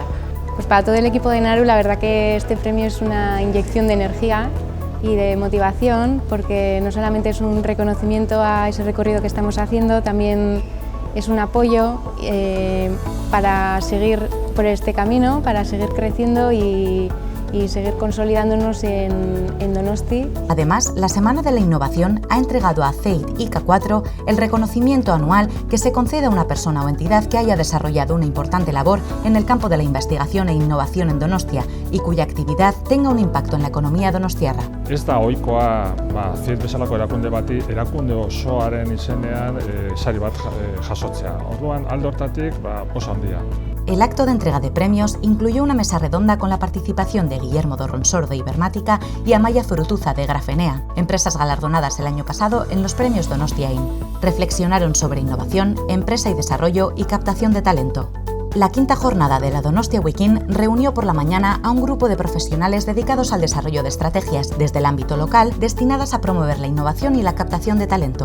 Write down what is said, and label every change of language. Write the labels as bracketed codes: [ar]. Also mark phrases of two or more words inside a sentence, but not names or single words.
[es] Pues para todo el equipo de Naru la verdad que este premio es una inyección de energía y de motivación, porque no solamente es un reconocimiento a ese recorrido que estamos haciendo, también es un apoyo para seguir por este camino, para seguir creciendo y seguir consolidándonos en Donosti. Además, la Semana de la Innovación ha entregado a CEID IK4 el reconocimiento anual que se concede a una persona o entidad que haya desarrollado una importante labor en el campo de la investigación e innovación en Donostia y cuya actividad tenga un impacto en la economía donostiarra. [eu] Ez da ohikoa CEID bezalako erakunde bati erakunde osoaren izenean sari bat jasotzea. Orduan alde hortatik oso handia. [es] El acto de entrega de premios incluyó una mesa redonda con la participación de Guillermo Dorronsor de Ibermática y Amaya Zurutuza de Grafenea, empresas galardonadas el año pasado en los premios Donostia In. Reflexionaron sobre innovación, empresa y desarrollo y captación de talento. La quinta jornada de la Donostia Weekend reunió por la mañana a un grupo de profesionales dedicados al desarrollo de estrategias desde el ámbito local destinadas a promover la innovación y la captación de talento.